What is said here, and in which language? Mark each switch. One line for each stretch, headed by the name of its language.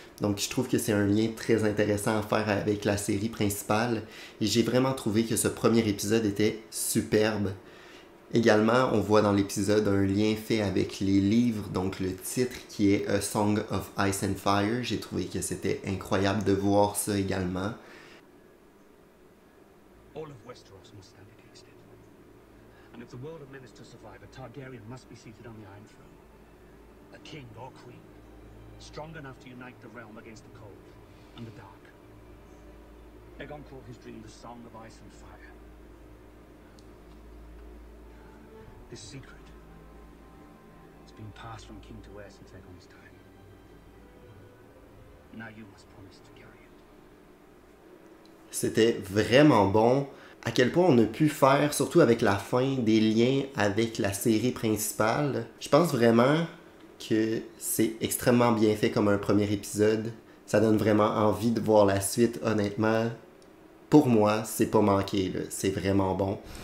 French: Donc je trouve que c'est un lien très intéressant à faire avec la série principale et j'ai vraiment trouvé que ce premier épisode était superbe. Également, on voit dans l'épisode un lien fait avec les livres, donc le titre qui est A Song of Ice and Fire. J'ai trouvé que c'était incroyable de voir ça également.
English: All of Westeros must stand against it. And if the world of Menace to survive, a Targaryen must be seated on the Iron Throne. A king or queen, strong enough to unite the realm against the cold and the dark. Aegon called his dream the Song of Ice and Fire. This secret, it's been passed from king to heir since Aegon's time. Now you must promise to carry it.
French: C'était vraiment bon. À quel point on a pu faire, surtout avec la fin, des liens avec la série principale. Je pense vraiment que c'est extrêmement bien fait comme un premier épisode. Ça donne vraiment envie de voir la suite, honnêtement. Pour moi, c'est pas manqué, là. C'est vraiment bon.